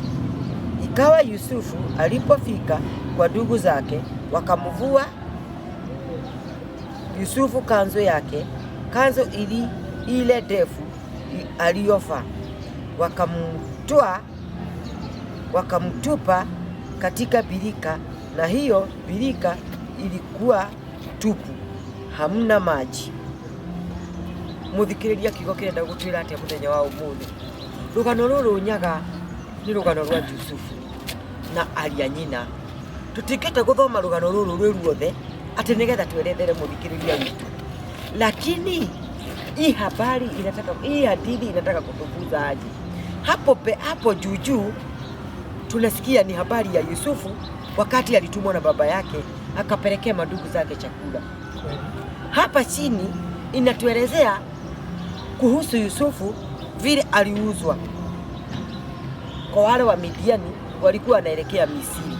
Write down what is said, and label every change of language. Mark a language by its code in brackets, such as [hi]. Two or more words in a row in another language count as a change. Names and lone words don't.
[sw] Ikawa Yusufu alipofika kwa ndugu zake, wakamvua Yusufu kanzo yake, kanzo ile ndefu aliyovaa, wakamtupa katika birika, na hiyo birika ilikuwa tupu, hamna maji. [ki] Muthikiriria kiugo kirenda gutwira atia muthenya wa umuthi. Rugano ruru nyaga ni rugano rwa Yusufu na aria nyina. Tutikete guthoma rugano ruru rwe ruothe ati nigetha twerethere muthikiriria witu, [sw] lakini hii hadithi inataka kutufunza aje? Hapo juu tunasikia ni habari ya Yusufu wakati alitumwa na baba yake akapelekea madugu zake chakula. Hapa chini inatuelezea kuhusu Yusufu vile aliuzwa kwa wale wa Midiani walikuwa wanaelekea Misri.